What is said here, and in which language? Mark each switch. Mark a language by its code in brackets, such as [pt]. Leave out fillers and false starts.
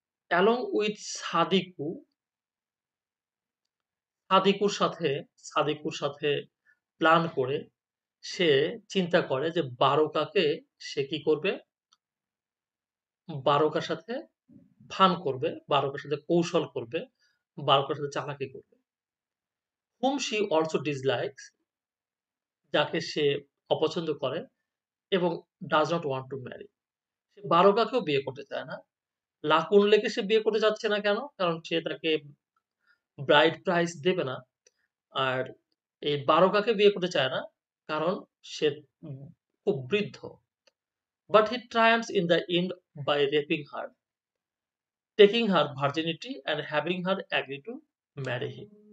[en] along with [bn] Sadiku, Sadiqur সাথে সাদিকুর সাথে plan করে সে চিন্তা করে যে বারকাকে সে কি করবে, বারকার সাথে ফান করবে, বারকার সাথে কৌশল করবে, বারকার সাথে চালাকি করবে। [en] whom she also dislikes, [bn] যাকে সে অপছন্দ করে এবং [en] does not want to marry। [bn] সে বারকাকেও বিয়ে করতে চায় না। লাকুনলেকে সে বিয়ে করতে চাচ্ছে না কেন? কারণ সে তাকে ব্রাইড প্রাইস দেবে না। আর এই বারকাকে বিয়ে করতে চায় না কারণ সে খুব বৃদ্ধ। [en] But he triumphs in the end by raping her, taking her virginity and having her agree to marry him।